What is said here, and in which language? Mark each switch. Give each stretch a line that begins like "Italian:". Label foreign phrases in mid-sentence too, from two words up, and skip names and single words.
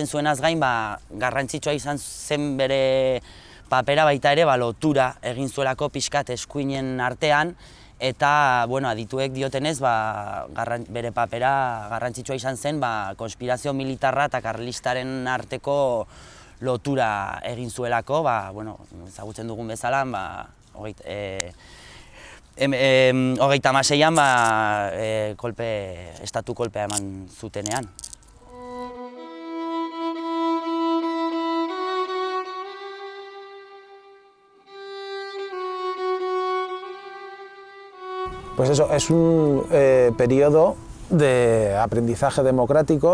Basque: zuenaz gain, garrantzitsua izan zen bere papera baita ere lotura egin zuelako pixkat eskuinen artean, eta adituek diotenez bere papera garrantzitsua izan zen konspirazio militarra eta karlistaren arteko lotura egin zuelako, ezagutzen dugun bezala, 36an estatu kolpea eman zutenean.
Spanish: Pues eso, es un periodo de aprendizaje democrático.